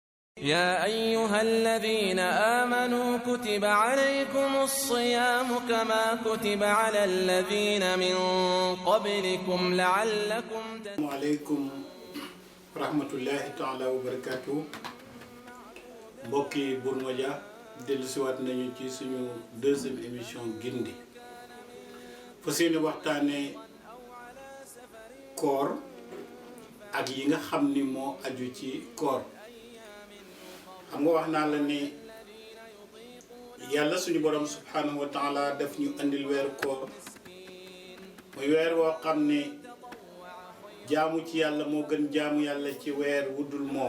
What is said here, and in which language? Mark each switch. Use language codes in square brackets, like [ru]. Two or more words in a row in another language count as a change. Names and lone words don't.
[ar] يا أيها الذين آمنوا كتب عليكم الصيام كما كتب على الذين من قبلكم لعلكم السلام عليكم ورحمة الله تعالى وبركاته. [wo] mbokki Bour Média dellusiwaat nañu ci suñu [fr] deuxième émission [wo] Gindi fas yéene waxtaane koor ak yi nga xam ni moo aju ci koor. xam nga wax naa la ni yàlla suñu borom [ar] سبحانه وتعالى [wo] daf ñu andil weeru koor muy weer woo xam ne jaamu ci yàlla moo gën jaamu yàlla ci weer wuddul moom.